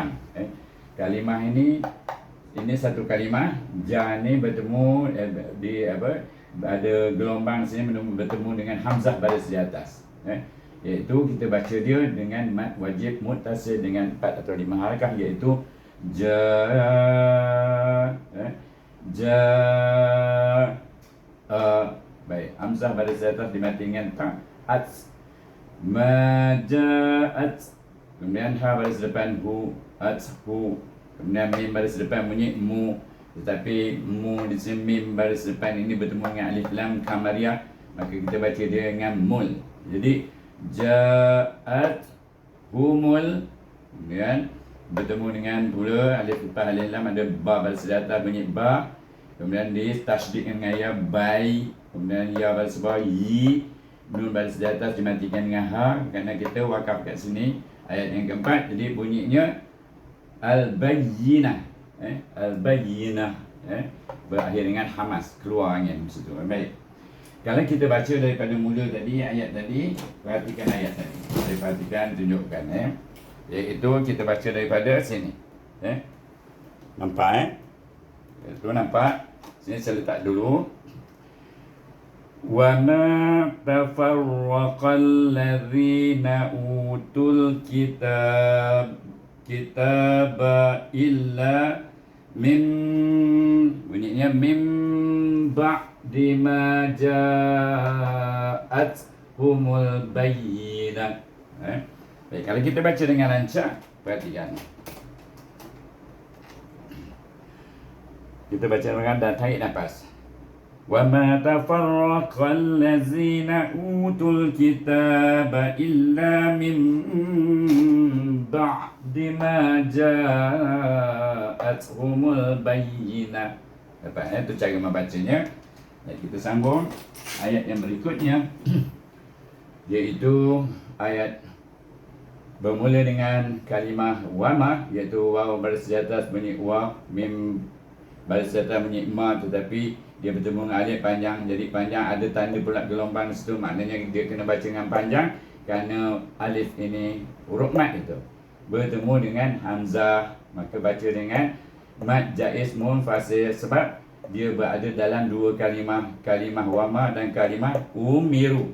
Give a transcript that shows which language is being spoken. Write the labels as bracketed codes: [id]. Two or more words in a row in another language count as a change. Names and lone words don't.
[ms] Kalimah ini satu kalimah, ja ni bertemu di apa, ada gelombang sini bertemu dengan hamzah baris di atas, iaitu kita baca dia dengan mad wajib muttasil dengan 4 atau 5 harakah, iaitu ja, ja, baik, hamzah baris di atas dimati dengan ta, at, majaat, kemudian ha baris depan hu, at hu, kemudian mim baris depan bunyi mu, tetapi mu di sini mim baris depan ini bertemu dengan alif lam kamariyah, maka kita baca dia dengan mul. Jadi jaat humul, kemudian bertemu dengan pula alif lepas alif lam ada ba baris di atas bunyi ba, kemudian di tasydid dengan ya bai, kemudian ya baris bawah yi, nun baris di atas dimatikan dengan ha kerana kita wakaf kat sini ayat yang keempat, jadi bunyinya al-bayyinah, al-bayyinah, berakhir dengan hamas, keluar angin situ. Baik, kalau kita baca daripada mula tadi, ayat tadi, perhatikan ayat tadi, saya perhatikan, tunjukkan, iaitu kita baca daripada sini, nampak, itu nampak, sini saya letak dulu. [ar] وَمَا تَفَرَّقَ الَّذِينَ أُوتُوا الْكِتَابَ إِلَّا مِنْ, [ms] bunyinya [ar] من بعد ما جاءتهم البينة. [ms] Baik, kalau kita baca dengan lancar, perhatikan. Kita baca dengan dan tarik nafas. [ar] وَمَا تَفَرَّقَ الَّذِينَ أُوتُوا الْكِتَابَ إِلَّا مِنْ بَعْدِ مَا جَاءَتْهُمُ الْبَيِّنَةُ. [ms] Itu cara membacanya. Dan kita sambung ayat yang berikutnya, iaitu ayat bermula dengan kalimah wama, iaitu waw baris di atas bunyi wa, mim baris di atas bunyi ma, tetapi dia bertemu dengan alif panjang, jadi panjang, ada tanda pula gelombang situ, maknanya dia kena baca dengan panjang kerana alif ini huruf mad itu bertemu dengan hamzah, maka baca dengan mad jaiz munfasil sebab dia berada dalam dua kalimah wama dan kalimah umiru.